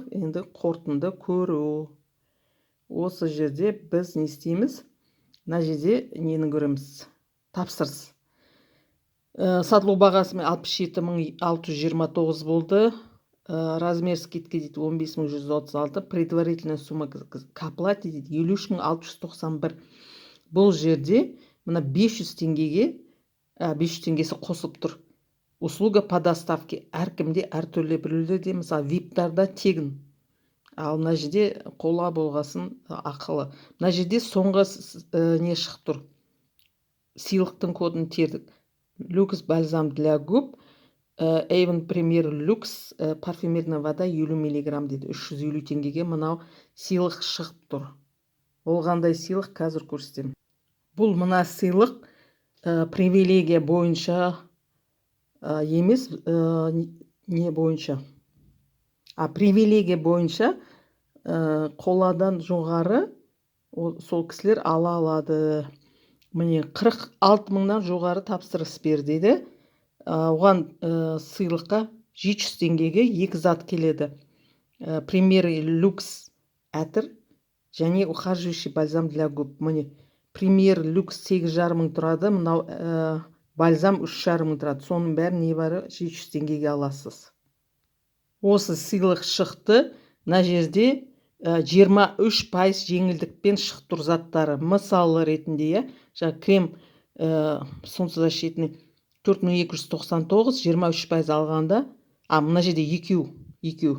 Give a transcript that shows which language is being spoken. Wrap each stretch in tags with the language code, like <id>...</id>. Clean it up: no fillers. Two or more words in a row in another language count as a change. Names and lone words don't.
<kk>Енді қорытынды көру. Осы жерде біз не істейміз? Мына жерде нені көреміз? Тапсырыс. Сатылу бағасы 67 629 болды.</kk> <ru>размер скидки дейді 15136, предварительная сумма к оплате дейді 53691.</ru> <kk>Бұл жерде мына 500 теңгеге 500 теңгесі қосып тұр.</kk> <ru>Услуга по доставке</ru> <kk>әркімде әртүрлі, біреулерде мысалы виптарда тегін. Ал мына жерде қола болғасын ақылы. Мына жерде соңғы не шығып тұр. Сыйлықтың кодын тердік.</kk> <ru>Люкс бальзам для губ, Avon Premier Luxe парфюмерная вода 50 миллиграмм дейді.</ru> <kk>350 теңгеге мынау сыйлық шығып тұр. Ол қандай сыйлық қазір көрсетемін. Бұл мына сыйлық привилегия бойынша емес, не бойынша. Привилегия бойынша қоладан жоғары сол кісілер ала алады. Міне 46 мыңнан жоғары тапсырыс бер дейді. Оған сыйлыққа 700 теңгеге 2 зат келеді.</kk> <ru>Premier Luxe</ru> <kk>әтір және</kk> <ru>ухаживающий бальзам для губ.</ru> <kk>Міне Premier Luxe 8,5 мың тұрады, мынау бальзам 3,5 мың тұрады. Соның бәрін небәрі 700 теңгеге аласыз. Осы сыйлық шықты. Мына жерде 23% жеңілдікпен шықты тұр заттары. Мысалы ретінде,</kk> <ru>крем солнцезащитный</ru> <kk>4299, 23% алғанда, мына жерде екеу.</kk>